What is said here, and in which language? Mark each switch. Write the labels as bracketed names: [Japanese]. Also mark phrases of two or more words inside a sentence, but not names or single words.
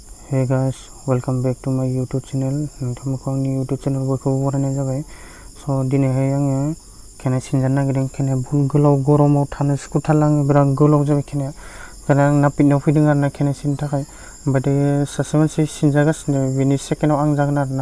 [English] Hey guys, welcome back to my YouTube channel. [Bodo] नोंथांमोनखौ आंनि YouTube channel बयखौबो बरायनाय जाबाय। दिनैहाय आङो खेनाय सिनजानो नागिरदों। खेनाया बहुत गोलाव गरमाव थानो सुखुथारला आङो बिराद गोलाव जाबाय खेनाया। ओंखायनो आं नापितनाव फैदों आरोना खेनाय सिननो थाखाय। ओमफ्राय दायो सासे मानसि सिनजागासिनो बेनि सेकेन्डआव आं जागोन आरोना।